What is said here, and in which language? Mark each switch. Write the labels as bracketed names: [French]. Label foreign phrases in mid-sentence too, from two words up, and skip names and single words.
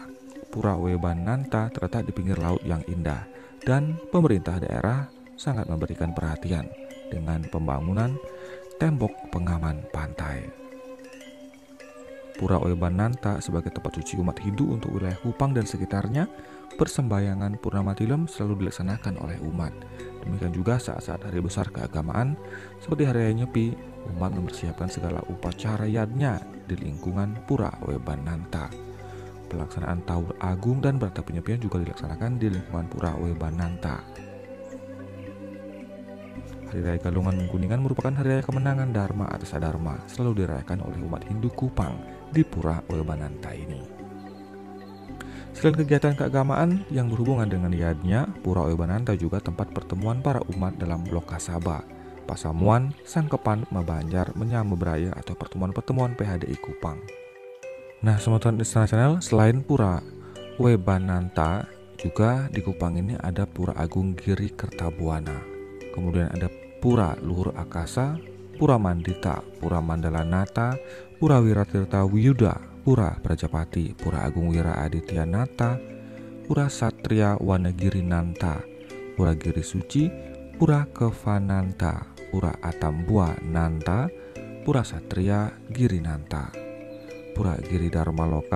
[Indonesian] Pura Oebananta terletak di pinggir laut yang indah, dan pemerintah daerah sangat memberikan perhatian dengan pembangunan tembok pengaman pantai. Pura Oebananta sebagai tempat suci umat Hindu untuk wilayah Kupang dan sekitarnya, persembahyangan Purnama Tilem selalu dilaksanakan oleh umat. Demikian juga saat-saat hari besar keagamaan seperti Hari Raya Nyepi, umat mempersiapkan segala upacara yadnya di lingkungan Pura Oebananta. Pelaksanaan Taur Agung dan Berata Penyepian juga dilaksanakan di lingkungan Pura Oebananta. Hari Raya Galungan Kuningan merupakan hari raya kemenangan Dharma atas Adharma, selalu dirayakan oleh umat Hindu Kupang di Pura Oebananta ini. Selain kegiatan keagamaan yang berhubungan dengan yadnya, Pura Oebananta juga tempat pertemuan para umat dalam Lokasaba, Pasamuan, Sangkepan, Mabanjar, Menyambebraya atau pertemuan-pertemuan PHDI Kupang. Nah, Semeton Istana Channel, selain Pura Oebananta, juga di Kupang ini ada Pura Agung Giri Kertabuana. Kemudian ada Pura Luhur Akasa, Pura Mandita, Pura Mandalanata, Pura Wiratirta Wiyuda, Pura Prajapati, Pura Agung Wira Aditya Nata, Pura Satria Wanagiri Nanta, Pura Giri Suci, Pura Kevananta, Pura Atambua Nanta, Pura Satria Giri Nanta, Pura Giri Dharma Loka,